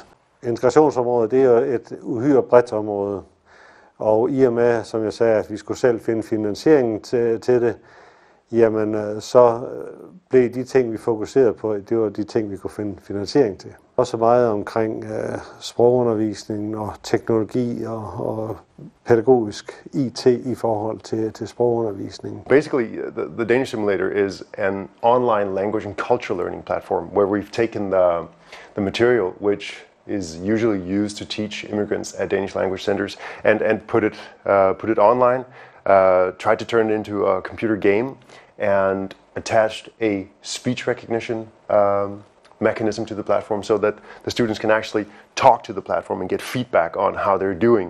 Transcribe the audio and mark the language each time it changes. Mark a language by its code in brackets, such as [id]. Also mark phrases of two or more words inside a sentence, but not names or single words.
[da] Integrationsområdet, det er jo et uhyre bredt område, og i og med, som jeg sagde, at vi skulle selv finde finansieringen til det, jamen så blev de ting, vi fokuserede på, det var de ting, vi kunne finde finansiering til. Også meget omkring sprogundervisning og teknologi og pædagogisk IT i forhold til sprogundervisning. [en] Basically, the Danish Simulator is an online language and culture learning platform where we've taken the material which is usually used to teach immigrants at Danish language centers and put it online, tried to turn it into a computer game, and attached a speech recognition mechanism to the platform so that the students can actually talk to the platform and get feedback on how they're doing.